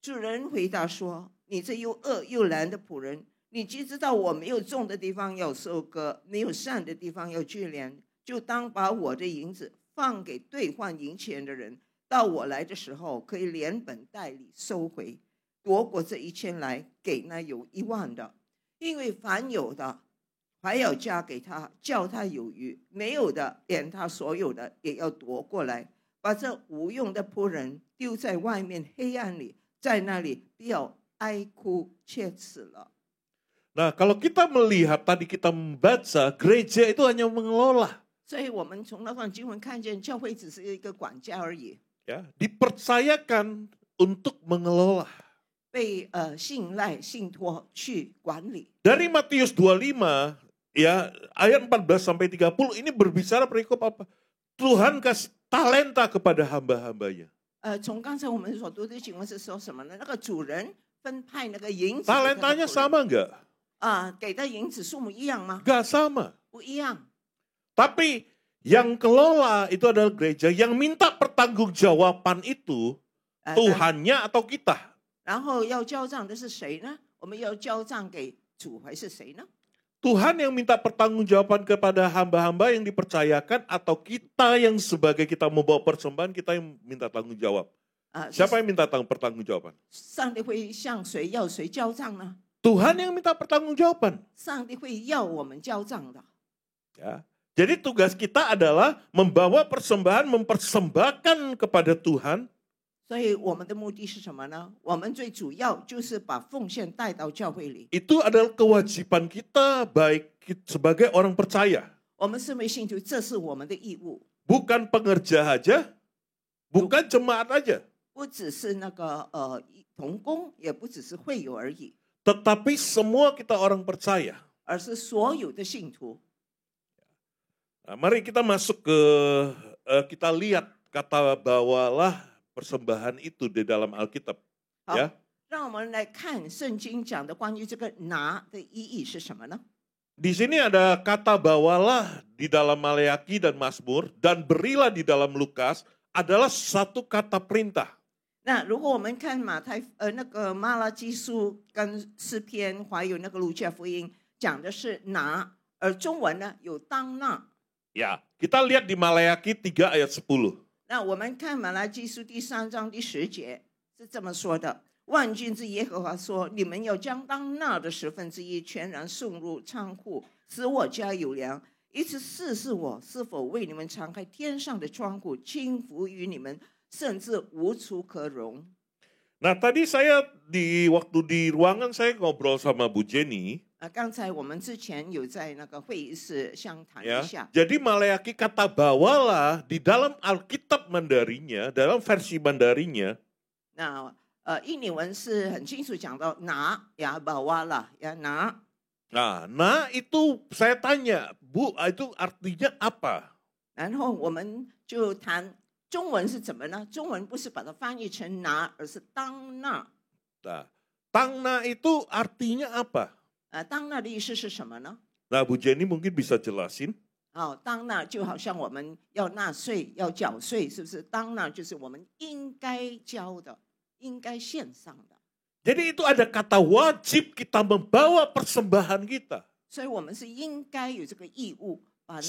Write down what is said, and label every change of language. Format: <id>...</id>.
<zh>主人回答说：“你这又恶又懒的仆人，你既知道我没有种的地方要收割，没有散的地方要聚敛，就当把我的银子放给兑换银钱的人，到我来的时候，可以连本带利收回，夺过这1000来，给那有1万的。因为凡有的，还要加给他，叫他有余；没有的，连他所有的也要夺过来，把这无用的仆人丢在外面黑暗里，在那里必要哀哭切齿了。</zh> <id>Nah, kalau kita melihat tadi kita membaca, gereja itu hanya mengelola.</id> <zh>所以我们从那段经文看见，教会只是一个管家而已，</zh> <id>Ya, dipercayakan untuk mengelola.</id> <zh>被信赖、信托去管理。</zh> <id>Dari Matius 25, ya, ayat 14 sampai 30 ini berbicara perikop apa? Tuhan kasih talenta kepada hamba-hambanya.</id> <zh>从刚才我们所读的经文是说什么呢？那个主人分派那个银子，</zh> <id>Talentanya sama enggak?</id> <zh>给的银子数目一样吗？</zh> <id>Enggak sama.</id> <zh>不一样。</zh> <id>Tapi yang kelola itu adalah gereja, yang minta pertanggungjawaban itu Tuhannya atau kita.</id> <zh>然后要交账的是谁呢？我们要交账给主还是谁呢？</zh> <id>Tuhan yang minta pertanggungjawaban kepada hamba-hamba yang dipercayakan atau kita yang sebagai kita membawa persembahan kita yang minta tanggung jawab. Siapa yang minta pertanggungjawaban?</id> <zh>上帝会向谁要谁交账呢？</zh> <id>Tuhan yang minta pertanggungjawaban.</id> <zh>上帝会要我们交账的。</zh> <id>Ya. Jadi tugas kita adalah membawa persembahan, mempersembahkan kepada Tuhan.</id> <zh>所以我们的目的是什么呢？我们最主要就是把奉献带到教会里。</zh> <id>Itu adalah kewajiban kita baik sebagai orang percaya.</id> <zh>我们身为信徒，这是我们的义务，</zh> <id>Bukan pengerja aja, bukan jemaat aja.</id> <zh>不只是那个同工，也不只是会友而已，</zh> <id>Tetapi semua kita orang percaya.</id> <zh>而是所有的信徒。</zh> <id>Nah, mari kita masuk ke, kita lihat kata bawalah persembahan itu di dalam Alkitab.</id> <zh>好，</zh> <id>Ya.</id> <zh>让我们来看圣经讲的关于这个拿的意义是什么呢？</zh> <id>Di sini ada kata bawalah di dalam Maleaki dan Mazmur dan berilah di dalam Lukas adalah satu kata perintah.</id> <zh>那如果我们看那个马拉基书跟诗篇，还有那个路加福音，讲的是拿，而中文呢有当纳。</zh> <id>Ya, kita lihat di Maleaki 3 ayat 10.</id> <zh>那我们看马拉基书第3章第10节是这么说的：万军之耶和华说，你们要将当纳的1/10全然送入仓库，使我家有粮，以此试试我是否为你们敞开天上的窗户，倾福于你们，甚至无处可容。</zh> <id>Nah, tadi saya waktu di ruangan saya ngobrol sama Bu Jenny.</id> <zh>刚才我们之前有在那个会议室相谈</zh> <id>Ya,</id> <zh>一下。</zh> <id>jadi Maleaki kata bawalah di dalam Alkitab Mandarinya, dalam versi Mandarinya.</id> <zh>那印尼文是很清楚讲到拿呀，把哇啦呀拿。</zh> <id>Nah itu saya tanya, Bu, itu artinya apa?</id> <zh>然后我们就谈中文是怎么呢？中文不是把它翻译成拿，而是当纳。</zh> <id>Nah, tangna itu artinya apa?</id> <zh>当纳的意思是什么呢？</zh> <id>Nah, Bu Jenny mungkin bisa jelasin.</id> <zh>当纳就好像我们要纳税、要缴税，是不是？当纳就是我们应该交的、应该献上的。</zh> <id>Jadi itu ada kata wajib kita membawa persembahan kita.</id> <zh>所以我们是应该有这个义务，把那个</zh>